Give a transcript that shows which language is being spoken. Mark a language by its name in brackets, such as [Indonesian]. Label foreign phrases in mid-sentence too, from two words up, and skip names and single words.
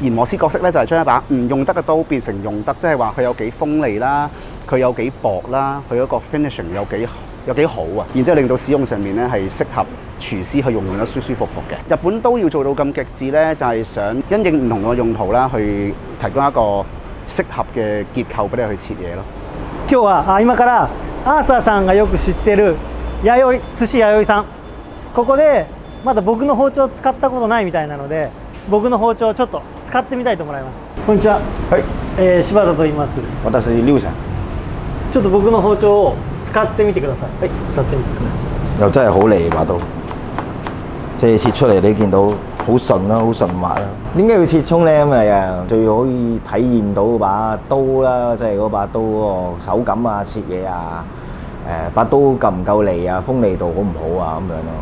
[Cantonese] 研磨師角色咧就係將一把唔用得嘅刀變成用得，即係話佢有幾鋒利啦，佢有幾薄啦，佢嗰個 finishing 有幾好啊。然之後令到使用上面咧係適合廚師去用得舒舒服服嘅。日本刀要做到咁極致咧，就係想因應唔同嘅用途啦，去提供一個適合嘅結構俾你去切嘢咯。 [Japanese] 今日は今からアーサーさんがよく知ってる寿司弥生さん、ここでまだ僕の包丁を使ったことないみたいなので、僕の包丁をちょっと使ってみたいと思います。こんにちは。はい。柴田と言います。私劉さん。ちょっと僕の包丁を使ってみてください。はい、使ってみてください。 [Cantonese] 又真係好利把刀，即係切出嚟你見到好順啦，好順滑啦。點解要切葱咧？咁啊，最可以體驗到把刀啦，即係嗰把刀嗰個手感啊、切嘢啊。把刀夠唔夠利啊，鋒利度好唔好啊咁樣咯。